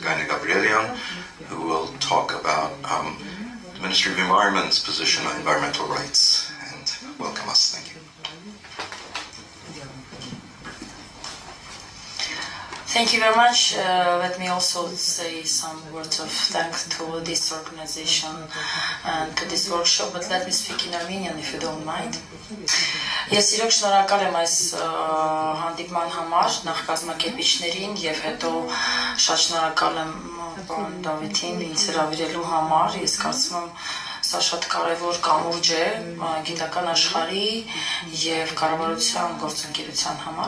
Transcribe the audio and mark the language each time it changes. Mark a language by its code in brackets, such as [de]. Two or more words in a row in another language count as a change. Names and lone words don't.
[en] Gaine Gabrielian, who will talk about the Ministry of Environment's position on environmental rights, and welcome us. Thank you. Thank you very much. Let me also say some words of thanks to this organization and to this workshop, but let me speak in Armenian if you don't mind. [hy] Ես իրոք շնորհակալ եմ այս հանդիպման համար նախ կազմակերպիչներին եւ հետո շատ շնորհակալ եմ պարոն Դավիթին ինձ հրավիրելու համար։ Ես կարծում եմ սա շատ կարևոր կամուրջ է գիտական աշխարհի եւ կառավարության գործընկերության համար,